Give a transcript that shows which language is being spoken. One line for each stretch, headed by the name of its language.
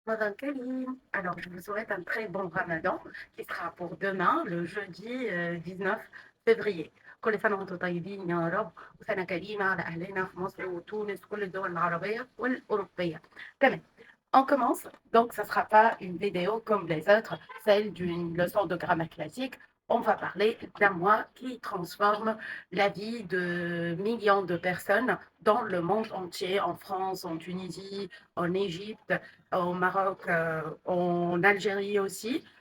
French: Madame Kalim, alors je vous souhaite un très bon ramadan qui sera pour demain, le jeudi 19 février.
Arabic: كل سنة وانتم طيبين يا رب وسنة كريمة على أهلنا في مصر وتونس وكل الدول العربية والأوروبية. تمام.
French: On commence, donc ça ne sera pas une vidéo comme les autres, celle d'une leçon de grammaire classique. On va parler d'un mois qui transforme la vie de millions de personnes dans le monde entier, en France, en Tunisie, en Égypte, au Maroc, en Algérie aussi.